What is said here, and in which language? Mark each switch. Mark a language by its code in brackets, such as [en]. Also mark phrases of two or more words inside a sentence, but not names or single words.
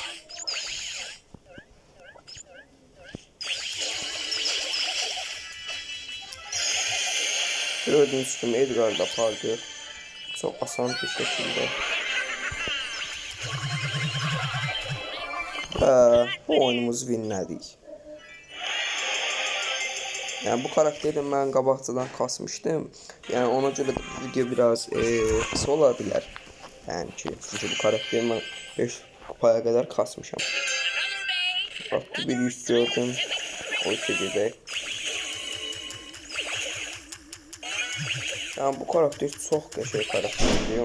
[az] Gördüğünüz kimi Edgar da apardı. Çok asan bir şekilde. Bu oyunumuzu winlədik. Yani bu karakteri mən qabaqcadan kasmışdım. Yani ona görə də video biraz kısa ola bilər. Yəni ki, çünki bu karakteri mən 5 kupaya qədər kasmışam. Baktı bir yük gördüm. O işe gedək. Yani bu karakter çox qəşəng karakterdir.